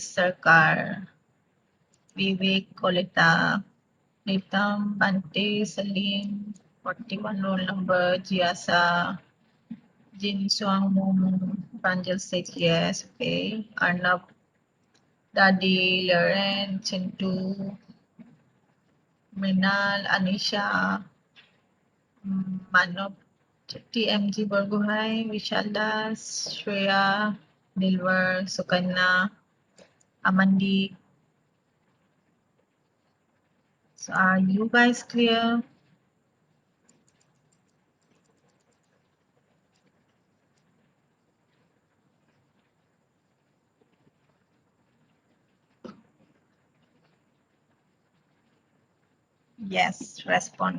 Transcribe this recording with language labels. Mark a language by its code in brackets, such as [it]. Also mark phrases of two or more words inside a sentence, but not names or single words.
[en] Sarkar, Vivek Kolita, Pritam, Bante, Salim, 41 roll number, Jiasa, Jin Suang Momo, Pranjal said yes, okay. Arnab, Daddy, Lauren, Chintu, Mrinal, Anisha, Manop, TMG Borgohai, Vishal Das, Shreya, Dilwar, Sukanya, Amandi. So are you guys clear? Yes, respond.